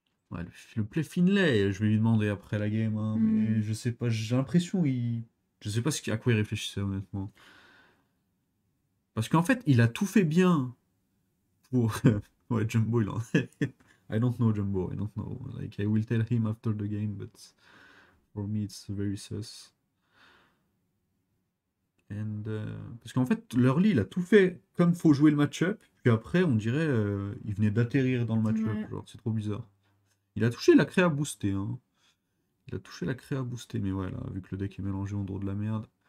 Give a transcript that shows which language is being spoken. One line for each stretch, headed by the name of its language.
French: Ouais, le play Finlay, je vais lui demander après la game, hein, mais Hmm. je sais pas, j'ai l'impression je sais pas à quoi il réfléchissait honnêtement. Parce qu'en fait, il a tout fait bien pour... ouais, Jumbo, il en...
English: I don't know Jumbo, I don't know. Like, I will tell him after the game, but for me it's very sus.
French: And, parce qu'en fait, l'early, il a tout fait comme faut jouer le match-up, puis après, on dirait, il venait d'atterrir dans le match-up, Ouais. genre, c'est trop bizarre. Il a touché la créa boostée, hein. Il a touché la créa boostée, mais ouais, là, vu que le deck est mélangé en drôle de la merde.